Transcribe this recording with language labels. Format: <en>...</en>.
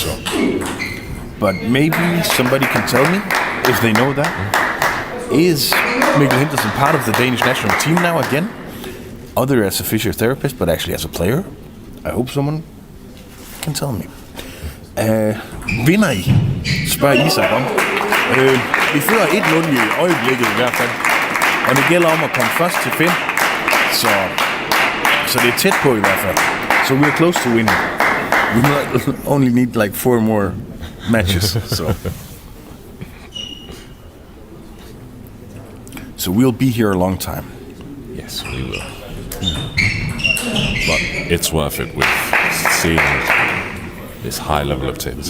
<en>So, but maybe somebody can tell me if they know that. Is Mikkel Henderson part of the Danish national team now again? Other as a physiotherapist, but actually as a player? I hope someone can tell me.</en> <da>Vinder I? Spørger Isak om. Vi fører 1-0 i øjeblikket i hvert fald. Og det gælder om at komme først til 5. Så det er tæt på i hvert fald.</da> <en>So we're close to winning. We might only need like 4 more matches. So we'll be here a long time. Yes, we will. But it's worth it with seeing this high level of tennis.</en>